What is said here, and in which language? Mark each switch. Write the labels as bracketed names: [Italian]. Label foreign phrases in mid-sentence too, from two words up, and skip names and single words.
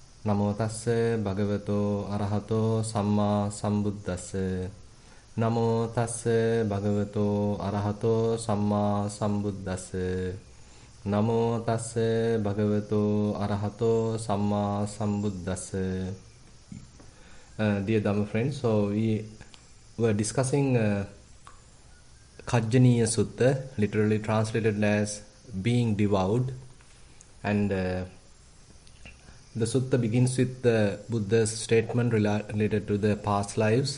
[Pali] Namo tassa bhagavato arahato samma sambuddhassa. Namo tassa bhagavato arahato samma sambuddhassa. Namo tassa bhagavato arahato samma sambuddhassa. [English] Dear Dhamma friends, so we were discussing Khajjaniya Sutta, literally translated as being devoured, and the sutta begins with the Buddha's statement related to the past lives.